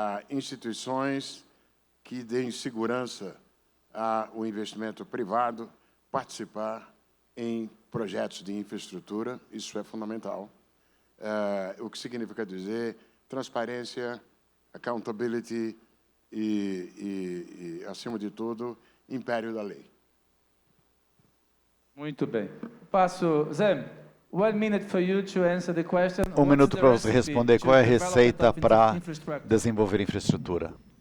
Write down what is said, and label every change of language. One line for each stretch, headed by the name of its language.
Portuguese: Instituições que deem segurança ao investimento privado participar em projetos de infraestrutura, isso é fundamental. O que significa dizer transparência, accountability e acima de tudo, império da lei. Muito bem.
English: Passo, Zé, 1 minute for you to answer the question.
Portuguese: 1 minuto para você responder qual é a receita para desenvolver infraestrutura.